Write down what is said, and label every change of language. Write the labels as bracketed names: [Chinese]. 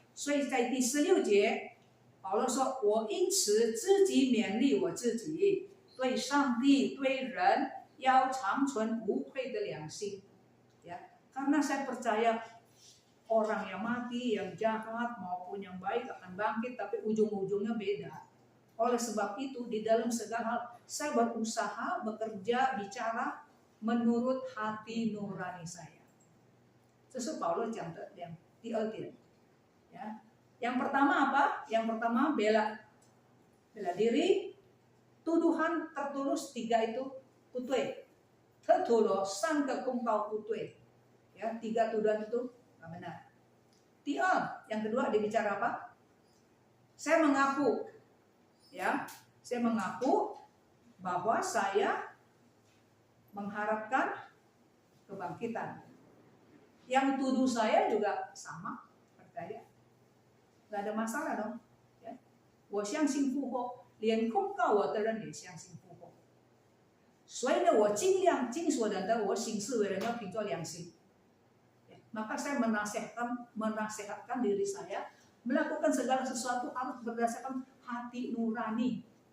[Chinese] 所以在第16节保罗说，我因此自己勉励我自己，对上帝对人要长存无愧的良心. [Indonesian] Ya, karena saya percaya orang yang mati, yang jahat maupun yang baik akan bangkit, tapi ujung-ujungnya beda. Oleh sebab itu di dalam segala hal saya berusaha bekerja bicara menurut hati nurani saya. [Chinese] 这是保罗讲的第二点.Ya. [Indonesian] Yang pertama apa? Yang pertama bela diri, tuduhan tertulus 3 itu putui. [Chinese] Tertulus 3个公告不对. [Indonesian] Ya, 3 tuduhan itu nggak benar. Yang kedua dibicara apa? Saya mengaku, ya, saya mengaku bahwa saya mengharapkan kebangkitan. Yang tuduh saya juga sama, percaya. Nggak ada masalah dong. Ya. [Chinese] 我相信复活，连控告我的人也相信复活。所以呢，我尽所能的，我行事为人要凭着良心。 [Indonesian] Maka saya menasihatkan diri saya melakukan segala sesuatu harus berdasarkan hati nurani.